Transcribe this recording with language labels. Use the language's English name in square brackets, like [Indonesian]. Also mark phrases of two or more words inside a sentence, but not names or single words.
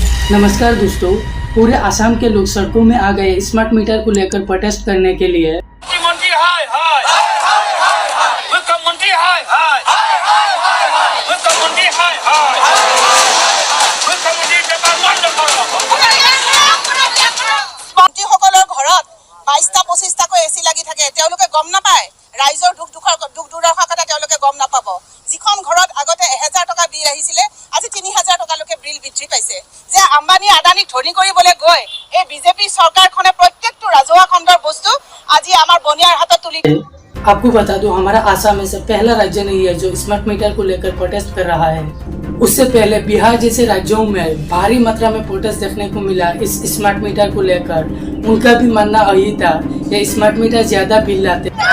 [Hindi] नमस्कार दोस्तों, पूरे आसाम के लोग सड़कों में आ गए [English] smart meter [Hindi] को लेकर प्रोटेस्ट करने के लिए। [Assamese] বাইশটা 25টাকৈ এচি লাগি থাকে, তেওঁলোকে গম নাপায় ৰাইজৰ দুখ দুৰ্দশা কথা তেওঁলোকে গম নাপাব। যিখন ঘৰত আগতে 1000 টকা বিল আহিছিলে আজি 3000 টকালৈকে বিল বৃদ্ধি পাইছে। যে আম্বানী আদানীক ধনী কৰিবলৈ গৈ এই বিজেপি চৰকাৰখনে প্ৰত্যেকটো ৰাজহুৱা খণ্ডৰ বস্তু আজি আমাৰ বনিয়াৰ হাতত তুলি। [Hindi] आपको बता दूं, हमारा आसाम ऐसा पहला राज्य नहीं है जो [English] smart meter [Hindi] को लेकर प्रोटेस्ट कर रहा है। उससे पहले बिहार जैसे राज्यों में भारी मात्रा में प्रोटेस्ट देखने को मिला इस [English] smart meter [Hindi] को लेकर। उनका भी मानना यही था कि [English] smart meter [Hindi] ज्यादा बिल लाते।